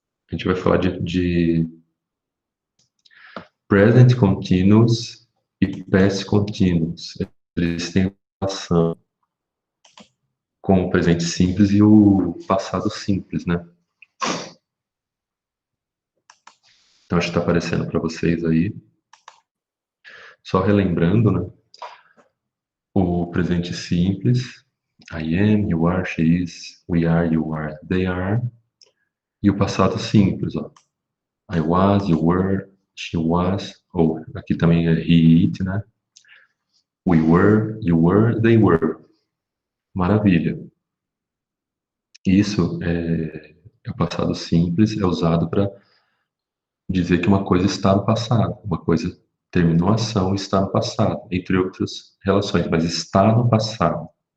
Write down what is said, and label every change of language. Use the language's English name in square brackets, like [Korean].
[Portuguese] A gente vai falar de present continuous e past continuous. Eles têm relação com o presente simples e o passado simples, né? Então, acho que está aparecendo para vocês aí. Só relembrando, né? O presente simples, [English] I am, you are, she is, we are, you are, they are. [Portuguese] E o passado simples, ó. [English] I was, you were, she was, [Portuguese] ou aqui também é [English] he, it, [Portuguese] né? [English] We were, you were, they were. [Portuguese] Maravilha. Isso é o passado simples, é usado para dizer que uma coisa está no passado, uma coisa terminou a ação e está no passado, entre outras relações, mas está no passado.